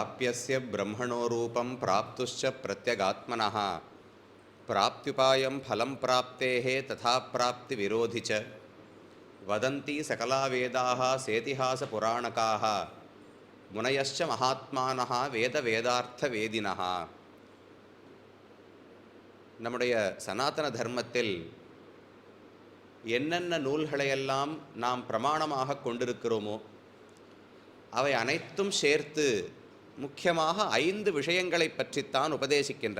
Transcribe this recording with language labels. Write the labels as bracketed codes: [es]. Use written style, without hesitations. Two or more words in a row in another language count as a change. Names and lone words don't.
[sa] प्राप्यस्य ब्रह्मणो रूपं प्राप्तुश्च प्रत्यगात्मनः प्राप्त्युपायं फलं प्राप्तेः तथा प्राप्तिविरोधि च वदन्ति सकला वेदाः सेतिहासपुराणकाः मुनयश्च महात्मानः வேதார்த்தவேதினः. [ta] நம்முடைய சனாதன தர்மத்தில் என்னென்ன நூல்களையெல்லாம் நாம் பிரமாணமாக கொண்டிருக்கிறோமோ அவை அனைத்தும் சேர்த்து முக்கியமாக 5 விஷயங்களை பற்றித்தான் உபதேசிக்கின்றன.